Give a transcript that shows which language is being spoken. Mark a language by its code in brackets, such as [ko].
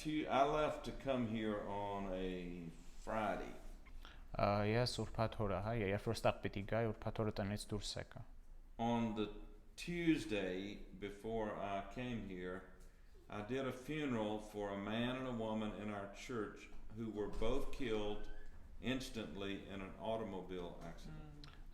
[en] I left to come here on a Friday. [hy] Ես ուրբաթ օրը, երբ որ ստեղ պիտի գա, ուրբաթ օրը տնից դուրս եկա։ [en] On the Tuesday before I came here, I did a funeral for a man and a woman in our church who were both killed instantly in an automobile accident.